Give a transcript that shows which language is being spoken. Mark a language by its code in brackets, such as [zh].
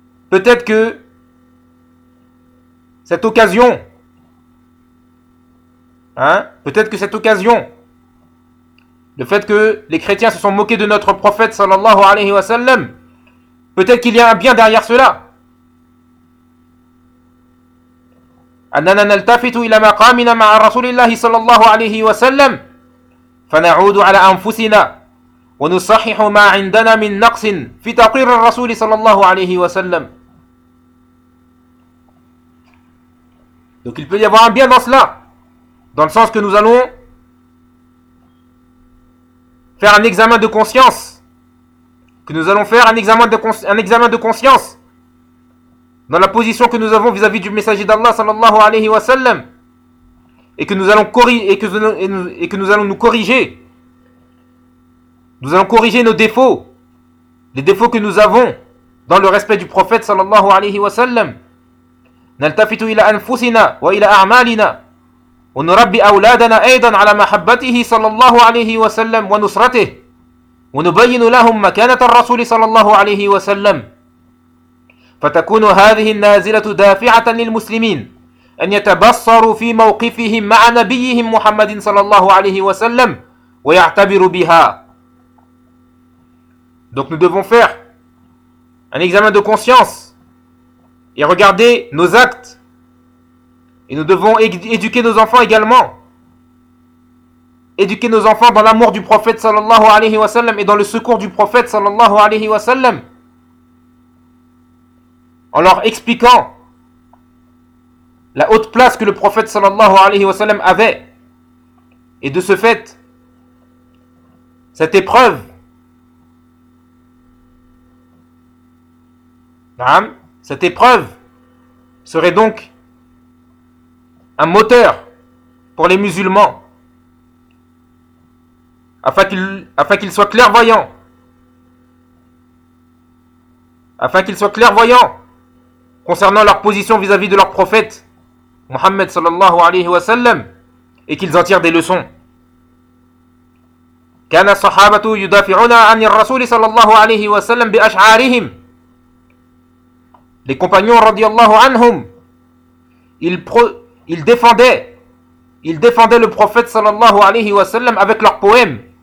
[fr] Peut-être que cette occasion, hein, peut-être que cette occasion, le fait que les chrétiens se sont moqués de notre prophète [ar] صلى الله عليه وسلم, [fr] peut-être qu'il y a un bien derrière cela. [ar] أننا نلتفت إلى مقامنا مع رسول الله صلى الله عليه وسلم فنعود على أنفسنا ونصحح ما عندنا من نقص في تقرير الرسول صلى الله عليه وسلم. [fr] Donc il peut y avoir un bien dans cela, dans le sens que nous allons faire un examen de conscience. Que nous allons faire un examen de conscience dans la position que nous avons vis-à-vis du messager d'Allah sallallahu alayhi wa sallam, et que nous allons nous corriger. Nous allons corriger nos défauts, les défauts que nous avons dans le respect du prophète sallallahu alayhi wa sallam. [ar] Naltafitu ila anfusina wa ila a'malina wa nurabbi awladana aidan ala mahabbatihi sallallahu alayhi wa sallam wa nusratihi. ونبين لهم مكانة الرسول صلى الله عليه وسلم فتكون هذه النازلة دافعة للمسلمين أن يتبصروا في موقفهم مع نبيهم محمد صلى الله عليه وسلم ويعتبروا بها. [fr] Donc nous devons faire un examen de conscience et regarder nos actes, et nous devons éduquer nos enfants également. Éduquer nos enfants dans l'amour du prophète sallallahu alayhi wa sallam et dans le secours du prophète sallallahu alayhi wa sallam, en leur expliquant la haute place que le prophète sallallahu alayhi wa sallam avait. Et de ce fait, cette épreuve, cette épreuve serait donc un moteur pour les musulmans afin qu'il soit clairvoyant, afin qu'il soit clairvoyant concernant leur position vis-à-vis de leur prophète Mohammed sallallahu alayhi wa sallam, et qu'ils en tirent des leçons. [ar] كان الصحابة يدافعون عن الرسول صلى الله عليه وسلم بأشعارهم. [fr] Les compagnons radiyallahu anhum, ils défendaient le prophète sallallahu alayhi wa sallam avec leurs poèmes.